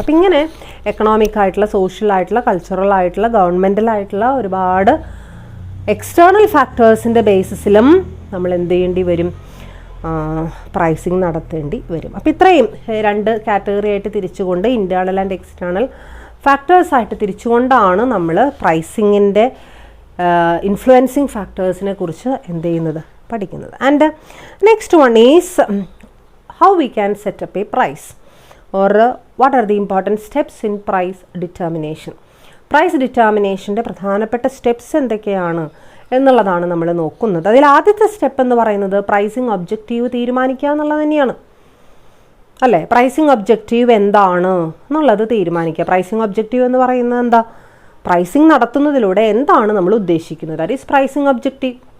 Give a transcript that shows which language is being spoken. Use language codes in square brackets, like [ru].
[ml] അപ്പം ഇങ്ങനെ എക്കണോമിക് ആയിട്ടുള്ള, സോഷ്യൽ ആയിട്ടുള്ള, കൾച്ചറൽ ആയിട്ടുള്ള, ഗവൺമെൻറ്റൽ ആയിട്ടുള്ള ഒരുപാട് എക്സ്റ്റേണൽ ഫാക്ടേഴ്സിൻ്റെ ബേസിസിലും നമ്മൾ എന്ത് ചെയ്യേണ്ടി വരും, പ്രൈസിങ് നടത്തേണ്ടി വരും. അപ്പോൾ ഇത്രയും 2 കാറ്റഗറി ആയിട്ട് തിരിച്ചുകൊണ്ട്, ഇൻറ്റേർണൽ ആൻഡ് എക്സ്റ്റേണൽ ഫാക്ടേഴ്സായിട്ട് തിരിച്ചുകൊണ്ടാണ് നമ്മൾ പ്രൈസിങ്ങിൻ്റെ ഇൻഫ്ലുവൻസിങ് ഫാക്ടേഴ്സിനെ കുറിച്ച് എന്ത് ചെയ്യുന്നത്, പഠിക്കുന്നത്. [en] And next one is how we can set up a price, or what are the important steps in price determination. [ml] Price ഡിറ്റർമിനേഷൻ്റെ പ്രധാനപ്പെട്ട സ്റ്റെപ്സ് എന്തൊക്കെയാണ് എന്നുള്ളതാണ് നമ്മൾ നോക്കുന്നത്. അതിൽ ആദ്യത്തെ സ്റ്റെപ്പ് എന്ന് പറയുന്നത് പ്രൈസിങ് ഒബ്ജക്റ്റീവ് തീരുമാനിക്കുക എന്നുള്ളത് തന്നെയാണ്, അല്ലേ? പ്രൈസിങ് ഒബ്ജക്റ്റീവ് എന്താണ് എന്നുള്ളത് തീരുമാനിക്കുക. പ്രൈസിങ് ഒബ്ജക്റ്റീവ് എന്ന് പറയുന്നത് എന്താ, പ്രൈസിങ് നടത്തുന്നതിലൂടെ എന്താണ് നമ്മൾ ഉദ്ദേശിക്കുന്നത്, [en] That is pricing objective.